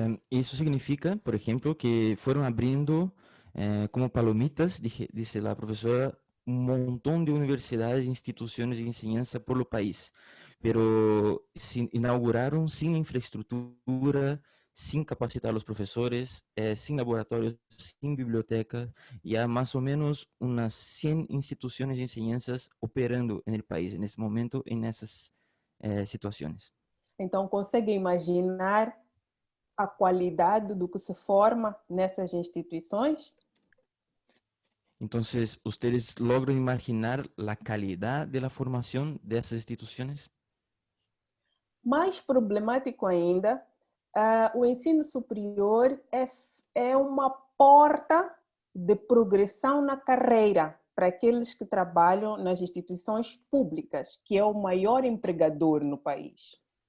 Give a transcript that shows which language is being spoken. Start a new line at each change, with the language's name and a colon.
Spanish: Eso significa, por ejemplo, que fueron abriendo como palomitas, dice la profesora, un montón de universidades e instituciones de enseñanza por el país, pero inauguraron sin infraestructura, sin capacitar a los profesores, sin laboratorios, sin biblioteca, ya más o menos unas 100 instituciones de enseñanzas operando en el país en este momento, en esas situaciones.
Portuguese: Então, consegue imaginar a qualidade do que se forma nessas instituições?
Spanish: Entonces, ¿ustedes logran imaginar la calidad de la formación de esas instituciones?
Portuguese: Mais problemático ainda, o ensino superior é uma porta de progressão na carreira para aqueles que trabalham nas instituições públicas, que é o maior empregador no país.